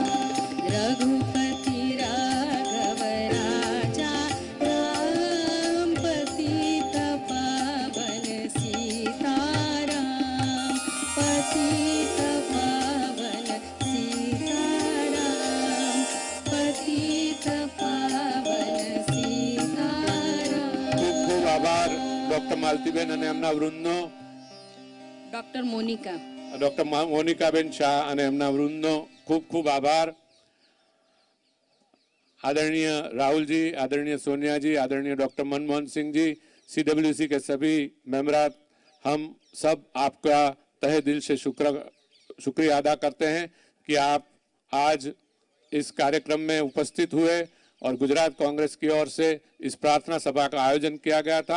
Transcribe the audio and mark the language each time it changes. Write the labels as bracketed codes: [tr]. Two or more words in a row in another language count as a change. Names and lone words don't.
[hi] रघुपति राघव राजा राम, पतित पावन सीताराम। पतित पावन सीताराम, पतित पावन सीताराम। [gu] ખૂબ ખૂબ આભાર ડોક્ટર માલતીબેન અને એમના વૃંદનો, ડોક્ટર મોનિકા, ડોક્ટર મોનિકાબેન શાહ અને એમના વૃંદનો ખૂબ ખૂબ આભાર। [hi] आदरणीय राहुल जी, आदरणीय सोनिया जी, आदरणीय डॉक्टर मनमोहन सिंह जी, सीडब्ल्यूसी के सभी मेंबरात, हम सब आपका तहे दिल से शुक्रिया अदा करते हैं कि आप आज इस कार्यक्रम में उपस्थित हुए और गुजरात कांग्रेस की ओर से इस प्रार्थना सभा का आयोजन किया गया था।